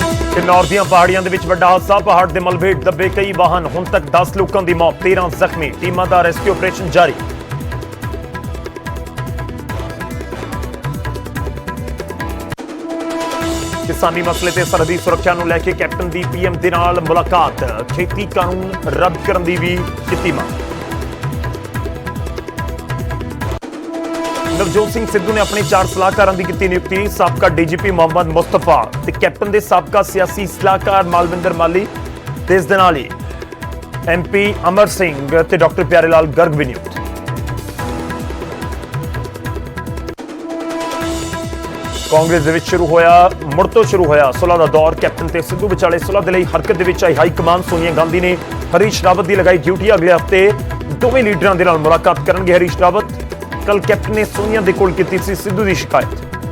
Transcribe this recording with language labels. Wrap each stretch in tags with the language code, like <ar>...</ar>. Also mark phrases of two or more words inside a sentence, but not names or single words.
<pa>किन्नौर ਦੀਆਂ ਪਹਾੜੀਆਂ ਦੇ ਵਿੱਚ ਵੱਡਾ ਹਾਦਸਾ ਪਹਾੜ ਦੇ ਮਲਬੇ ਹੇਠ ਦੱਬੇ ਕਈ ਵਾਹਨ ਹੁਣ ਤੱਕ 10 ਲੋਕਾਂ ਦੀ ਮੌਤ 13 ਜ਼ਖਮੀ ਟੀਮਾਂ ਦਾ ਰੈਸਕਿਊ ਆਪਰੇਸ਼ਨ ਜਾਰੀ ਕਿਸਾਨੀ ਮਸਲੇ ਤੇ ਸਰਹੱਦੀ ਸੁਰੱਖਿਆ ਨੂੰ ਲੈ ਕੇ कैप्टन ਦੀ पीएम ਦੇ ਨਾਲ ਮੁਲਾਕਾਤ ਖੇਤੀ ਕਾਨੂੰਨ ਰੱਦ ਕਰਨ ਦੀ ਵੀ ਕੀਤੀ ਮੰਗ ਨਵਜੋਤ ਸਿੰਘ ਸਿੱਧੂ ਨੇ ਅਪਣੇ 4 ਸਲਾਹਕਾਰਾਂ ਕੀ ਕੀ ਨਿਯੁਕਤੀ ਸਾਬਕਾ ਡੀਜੀਪੀ ਮੋਹੰਮਦ ਮੁਸਤਫ਼ਾ ਤੇ ਕੈਪਟਨ ਕੇ ਸਾਬਕਾ ਸਿਆਸੀ ਸਲਾਹਕਾਰ ਮਾਲਵਿੰਦਰ ਮਾਲੀ ਤੇ ਇਸ ਦੇ ਨਾਲ ਹੀ ਐਮਪੀ ਅਮਰ ਸਿੰਘ ਤੇ ਡਾਕਟਰ ਪਿਆਰੇ ਲਾਲ ਗਰਗ ਭੀ ਨਿਯੁਕਤ ਕਾਂਗਰਸ ਦੇ ਵਿਚ ਮੁੜ ਤੋ ਸ਼ੁਰੂ ਹੋਇਆ ਸੁਲਹ ਕਾ ਦੌਰ ਕੈਪਟਨ ਤੇ ਸਿੱਧੂ ਵਿਚਾਲੇ ਸੁਲਹ ਦੇ ਲਈ ਹਰਕਤ ਦੇ ਵਿਚ ਆਈ ਹਾਈ ਕਮਾਨ ਸੋਨੀਆ ਗਾਂਧੀ ਨੇ ਹਰੀਸ਼ ਰਾਵਤ ਕੀ ਲਗਾਈ ਡਿਊਟੀ ਅਗਲੇ ਹਫ਼ਤੇ ਦੋਵੇਂ ਲੀਡਰਾਂ ਦੇ ਨਾਲ ਮੁਲਾਕਾਤ ਕਰਨਗੇ ਹਰੀਸ਼ ਰਾਵਤ ਕੱਲ੍ਹ ਕੈਪਟਨ ਨੇ ਸੋਨੀਆ ਦੇ ਕੋਲ ਕੀਤੀ ਸੀ ਸਿੱਧੂ ਕੀ ਸ਼ਿਕਾਇਤ</pa>